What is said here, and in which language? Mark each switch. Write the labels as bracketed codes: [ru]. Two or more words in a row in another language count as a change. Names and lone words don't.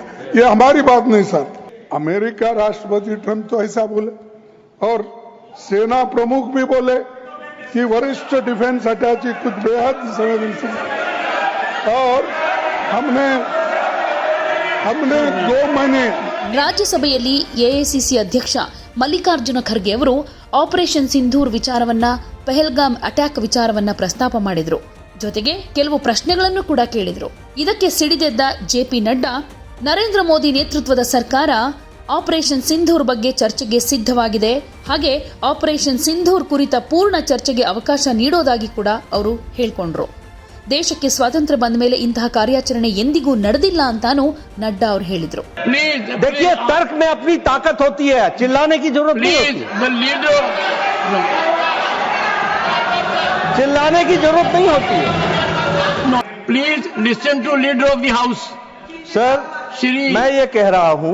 [hi] ये हमारी बात नहीं सर। अमेरिका राष्ट्रपति ट्रंप तो ऐसा बोले और सेना प्रमुख भी बोले कि वरिष्ठ [en] defence attaché [hi] कुछ बेहद संवेदनशील, और हमने 2 महीने [kn] ರಾಜ್ಯಸಭೆಯಲ್ಲಿ ಎಐಸಿಸಿ ಅಧ್ಯಕ್ಷ ಮಲ್ಲಿಕಾರ್ಜುನ ಖರ್ಗೆ ಅವರು ಆಪರೇಷನ್ ಸಿಂಧೂರ್ ವಿಚಾರವನ್ನ, ಪಹಲ್ಗಾಮ್ ಅಟ್ಯಾಕ್ ವಿಚಾರವನ್ನ ಪ್ರಸ್ತಾಪ ಮಾಡಿದ್ರು. ಜೊತೆಗೆ ಕೆಲವು ಪ್ರಶ್ನೆಗಳನ್ನು ಕೂಡ ಕೇಳಿದ್ರು. ಇದಕ್ಕೆ ಸಿಡಿದೆದ್ದ ಜೆಪಿ ನಡ್ಡಾ, ನರೇಂದ್ರ ಮೋದಿ ನೇತೃತ್ವದ ಸರ್ಕಾರ ಆಪರೇಷನ್ ಸಿಂಧೂರ್ ಬಗ್ಗೆ ಚರ್ಚೆಗೆ ಸಿದ್ಧವಾಗಿದೆ, ಹಾಗೆ ಆಪರೇಷನ್ ಸಿಂಧೂರ್ ಕುರಿತ ಪೂರ್ಣ ಚರ್ಚೆಗೆ ಅವಕಾಶ ನೀಡೋದಾಗಿ ಕೂಡ ಅವರು ಹೇಳ್ಕೊಂಡ್ರು. ದೇಶಕ್ಕೆ ಸ್ವಾತಂತ್ರ್ಯ ಬಂದ ಮೇಲೆ ಇಂತಹ ಕಾರ್ಯಾಚರಣೆ ಎಂದಿಗೂ ನಡೆದಿಲ್ಲ ಅಂತಾನೂ ನಡ್ಡಾ ಅವರು ಹೇಳಿದ್ರು. [hi] देखिए, तर्क में अपनी ताकत होती है, चिल्लाने की जरूरत नहीं होती। चिल्लाने की जरूरत नहीं होती है। [en] please listen to leader of the house. [hi] सर, मैं ये कह रहा हूं